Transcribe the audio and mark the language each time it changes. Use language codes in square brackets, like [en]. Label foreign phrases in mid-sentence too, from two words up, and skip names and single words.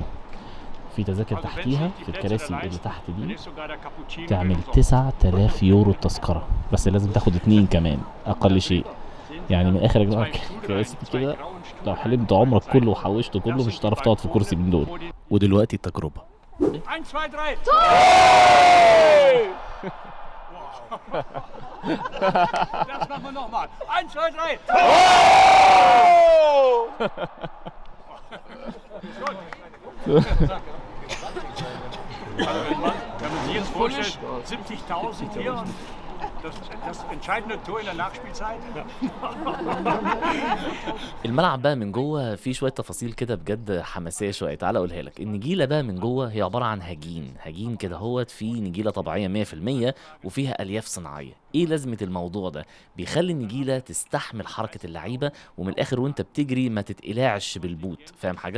[ar] في تذاكر تحتيها في الكراسي اللي تحت دي تعمل 9,000 يورو التذكرة، بس لازم تاخد 2 كمان أقل شيء. يعني من الآخر يا جماعة الكراسي دي كده لو حلمت عمرك كله وحوشته كله مش هتعرف تقعد في كرسي من دول. ودلوقتي التجربة. [de] 1 2 3 Das machen wir nochmal. 1 2 3 Wenn man sich jetzt vorstellt, 70.000 hier und das entscheidende Tor in der Nachspielzeit. [ar] الملعب بقى من جوه فيه شويه تفاصيل كده بجد حماسيه شويه. تعالى اقولها لك. النجيله بقى من جوه هي عباره عن هجين كده هوت، فيه نجيله طبيعيه 100% وفيها الياف صناعيه. ايه لازمه الموضوع ده؟ بيخلي النجيله تستحمل حركه اللعيبه، ومن الاخر وانت بتجري ما تتقلعش بالبوت، فاهم حاجه؟